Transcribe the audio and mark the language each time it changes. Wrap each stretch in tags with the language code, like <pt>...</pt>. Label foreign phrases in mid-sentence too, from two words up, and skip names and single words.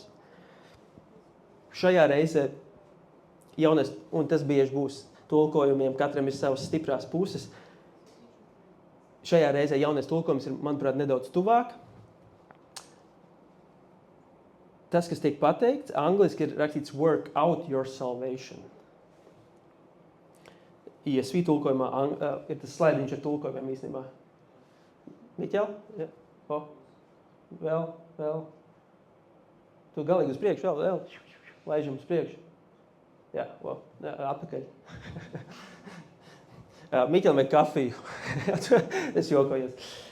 <lv>Šajā reizē jaunais, un tas bieži būs tulkojumiem, katram ir savas stiprās puses. Šajā reizē jaunais tulkojums ir, manuprāt, nedaudz tuvāk. Tas, kas tiek pateikts, angliski ir rakstīts</lv> <en>work out your salvation.</en> <lv>ESV tulkojumā ir tas slaidiņš ar tulkojumiem īstenībā. Miķel? Ja. Vēl. Tu galīgi uz priekšu, vēl. Laižam uz priekšu. Jā, atpakaļ. Miķel vajag kafiju. Es jokojos.</lv>